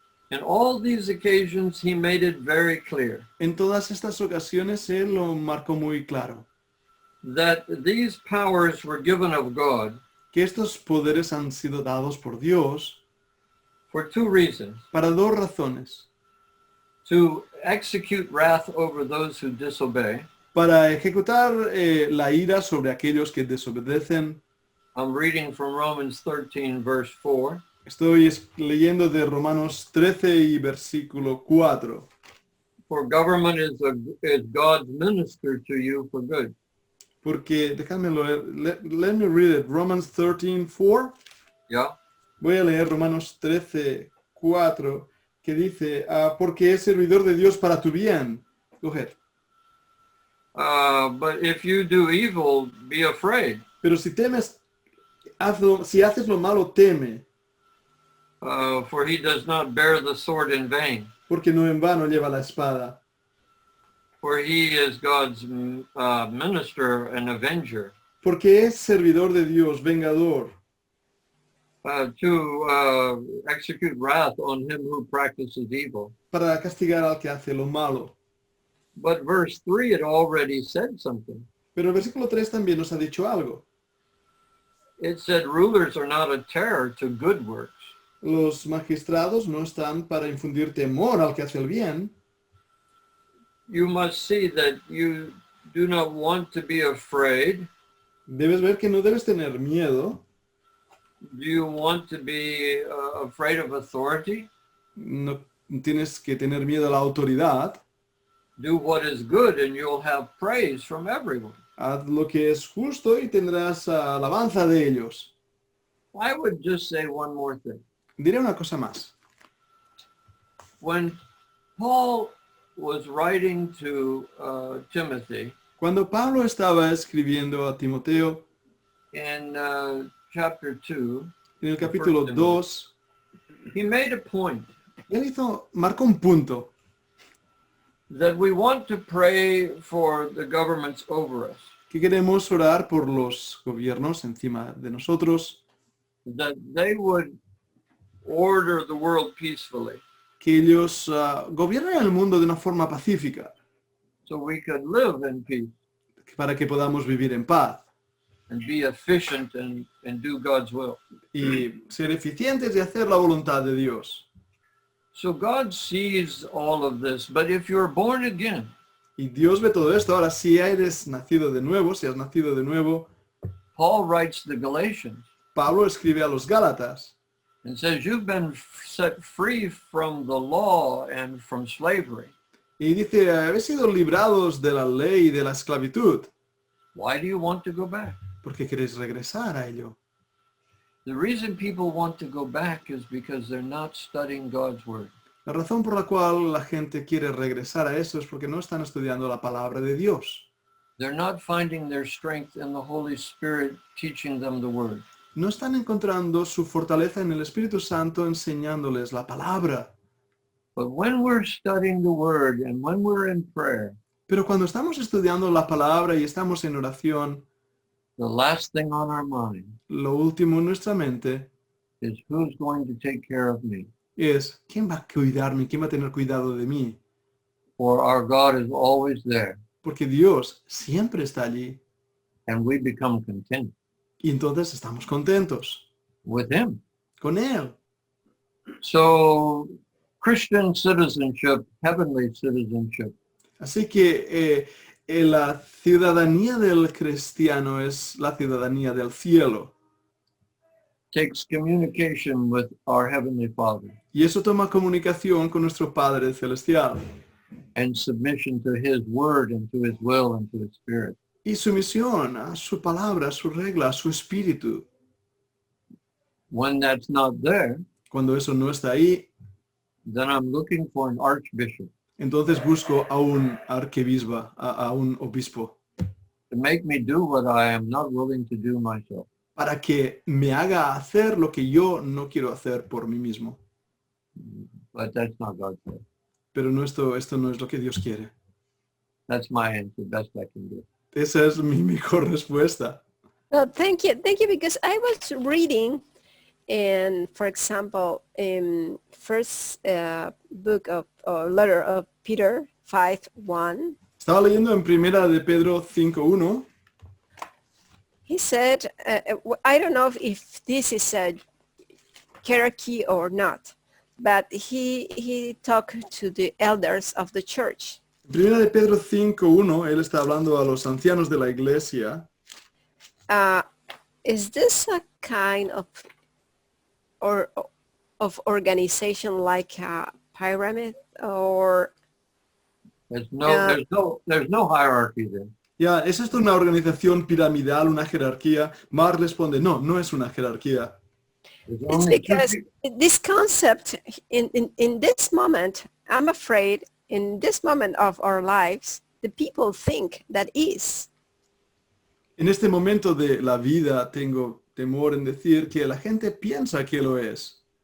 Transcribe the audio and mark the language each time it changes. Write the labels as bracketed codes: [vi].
[en] in all these occasions he made it very clear [es] en todas estas ocasiones él lo marcó muy claro, [en] that these powers were given of God [es] que estos poderes han sido dados por Dios [en] for two reasons: [es] para dos razones. [en] to execute wrath over those who disobey. [es] Para ejecutar la ira sobre aquellos que desobedecen. [en] I'm reading from Romans 13, verse 4. [es] Estoy leyendo de Romanos 13 y versículo 4. [en] For government is God's minister to you for good. [es] Porque, déjame leer, [en] let me read it, [es] Romans 13, 4. [en] Yeah. [es] Voy a leer Romanos 13, 4, que dice, porque es servidor de Dios para tu bien. [en] Go ahead. But if you do evil, be afraid. [es] Pero si temes, si haces lo malo, teme, [en] For he does not bear the sword in vain. [es] porque no en vano lleva la espada. [en] For he is God's minister and avenger. [es] Porque es servidor de Dios, vengador, [en] to execute wrath on him who practices evil. [es] para castigar al que hace lo malo. [en] But verse 3, it already said something. [es] Pero el versículo 3 también nos ha dicho algo. [en] It said rulers are not a terror to good works. [es] Los magistrados no están para infundir temor al que hace el bien. [en] You must see that you do not want to be afraid. [es] Debes ver que no debes tener miedo. [en] Do you want to be afraid of authority? [es] No tienes que tener miedo a la autoridad. [en] Do what is good and you'll have praise from everyone. [es] Haz lo que es justo y tendrás alabanza de ellos. [en] I would just say one more thing. [es] Diré una cosa más. [en] When Paul was writing to Timothy [es] Cuando Pablo estaba escribiendo a Timoteo [en] in chapter 2, [es] en el capítulo 2, [en] he made a point [es] él marcó un punto, [en] that we want to pray for the governments over us, [es] que queremos orar por los gobiernos encima de nosotros, [en] that they would order the world peacefully [es] que ellos gobiernen el mundo de una forma pacífica, [en] so we could live in peace [es] para que podamos vivir en paz [en] and be efficient and do God's will. [es] y ser eficientes y hacer la voluntad de Dios. [en] So God sees all of this, but if you're born again, [es] Y Dios ve todo esto. Ahora, si eres nacido de nuevo, si has nacido de nuevo, [en] Paul writes the Galatians [es] Pablo escribe a los Gálatas [en] and says, you've been set free from the law and from slavery. [es] y dice, habéis sido librados de la ley y de la esclavitud. [en] Why do you want to go back? [es] ¿Por qué queréis regresar a ello? [en] The reason people want to go back is because they're not studying God's word. [es] La razón por la cual la gente quiere regresar a eso es porque no están estudiando la palabra de Dios. [en] They're not finding their strength in the Holy Spirit teaching them the word. [es] No están encontrando su fortaleza en el Espíritu Santo enseñándoles la palabra. [en] But when we're studying the word and when we're in prayer, [es] Pero cuando estamos estudiando la palabra y estamos en oración, [en] the last thing on our mind [es] lo último en nuestra mente [en] is who's going to take care of me? [es] es, ¿quién va a cuidarme? ¿Quién va a tener cuidado de mí? [en] For our God is always there, [es] Porque Dios siempre está allí [en] and we become content [es] y entonces estamos contentos [en] with him. [es] con Él. [en] So Christian citizenship, heavenly citizenship, [es] Así que la ciudadanía del cristiano es la ciudadanía del cielo. [en] takes communication with our Heavenly Father [es] Y eso toma comunicación con nuestro Padre Celestial [en] and submission to his word and to his will and to his spirit. [es] y sumisión a su palabra, a su regla, a su espíritu. [en] When that's not there, [es] Cuando eso no está ahí, [en] then I'm looking for an archbishop [es] entonces busco a un arquebisba, a un obispo, [en] to make me do what I am not willing to do myself. [es] para que me haga hacer lo que yo no quiero hacer por mí mismo. [en] But that's not God's will. [es] Pero no, esto no es lo que Dios quiere. [en] That's my answer, best I can do. [es] Esa es mi mejor respuesta. [en] Well, thank you, because I was reading, and for example, in first book of or letter of Peter 5:1, [es] Estaba leyendo en Primera de Pedro 5:1. [en] he said, I don't know if this is a hierarchy or not, but he talked to the elders of the church. [es] En Primera de Pedro 5:1, él está hablando a los ancianos de la iglesia. [en] Is this a kind of organization like a pyramid, or There's no hierarchy there. [es] Ya, ¿es esto una organización piramidal, una jerarquía? Mark responde, no, no es una jerarquía. [en] There's it's only two because this concept in this moment, I'm afraid in this moment of our lives, the people think that is. [es] En este momento de la vida tengo temor en decir que la gente piensa que lo es.